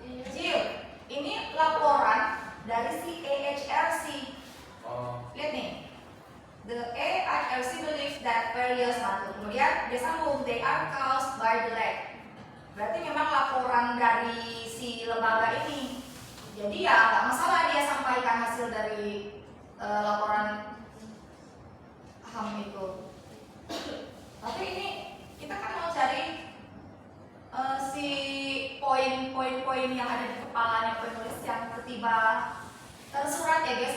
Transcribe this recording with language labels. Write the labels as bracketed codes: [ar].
[id] Jill, ini laporan dari si AHRC. Lihat nih. [en] The AHRC believes that various [id] kemudian dia sambung, [en] they are caused by the lack. [id] Berarti memang laporan dari si lembaga ini. Jadi ya nggak masalah dia sampaikan hasil dari laporan HAM itu. Tapi ini kita kan mau cari si poin-poin yang ada di kepalanya penulis yang tiba tersurat ya guys.